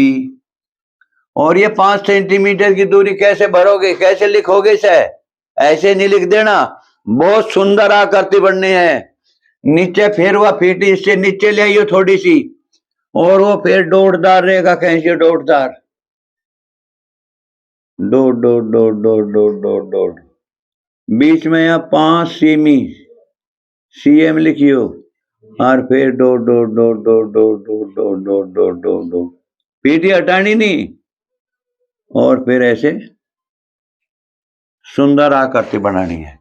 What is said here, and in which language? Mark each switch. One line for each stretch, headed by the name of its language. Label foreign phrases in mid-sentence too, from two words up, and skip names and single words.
Hindi: और ये 5 सेंटीमीटर की दूरी कैसे भरोगे, कैसे लिखोगे इसे? ऐसे नहीं लिख देना, बहुत सुंदर आकृति बननी है। नीचे फिर वह फीटी इससे नीचे ले आइयो थोड़ी सी, और वो फिर डोटदार रहेगा, कैसे डोटदार, डोट डोट डोट डोट डोट डोट डोट। बीच में यहाँ 5 सेमी CM लिखियो, और फिर डोट डोट डोट डोट डोट डोट डोट डोट डोट डोट डोट। पीटी हटानी नहीं, और फिर ऐसे सुंदर आकृति बनानी है।